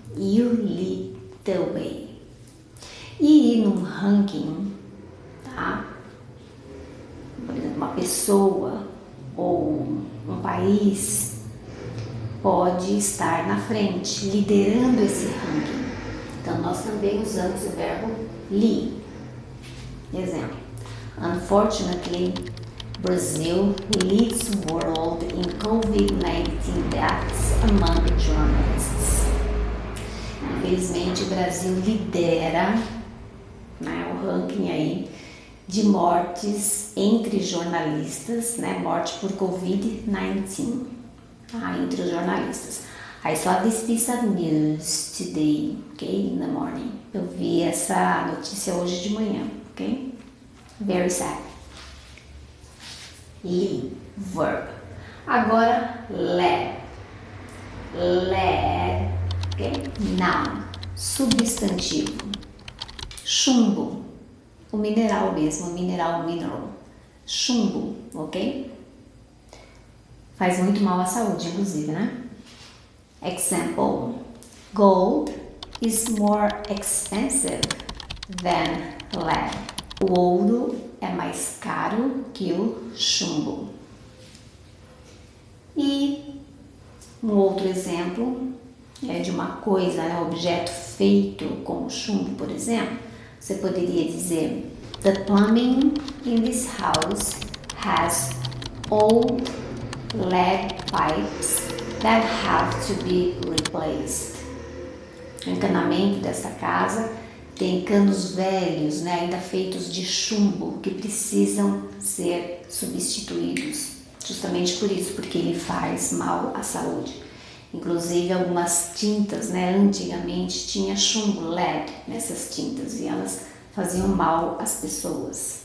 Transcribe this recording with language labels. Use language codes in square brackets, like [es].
[en] You lead the way. [pt] E ir num ranking, tá? Por exemplo, uma pessoa ou um país pode estar na frente, liderando esse ranking. Então, nós também usamos o verbo lead. [en] Exemplo, unfortunately, Brazil leads the world in COVID-19 deaths among journalists. [pt] Infelizmente, o Brasil lidera o ranking aí de mortes entre jornalistas, morte por COVID-19, entre os jornalistas. [en] I saw this piece of news today, in the morning. [pt] Eu vi essa notícia hoje de manhã, [en] Very sad. [pt] Lead, verb. Agora, led. Led, noun, substantivo. Chumbo, o mineral mesmo, mineral. Chumbo, Faz muito mal à saúde, inclusive, [en] Example, gold is more expensive than lead. [pt] O ouro é mais caro que o chumbo. E um outro exemplo é de uma coisa, um objeto feito com chumbo, por exemplo. Você poderia dizer: [en] The plumbing in this house has old lead pipes that have to be replaced. [pt] O encanamento desta casa tem canos velhos, ainda feitos de chumbo, que precisam ser substituídos. Justamente por isso, porque ele faz mal à saúde. Inclusive algumas tintas, antigamente tinha chumbo, lead, nessas tintas, e elas faziam mal às pessoas.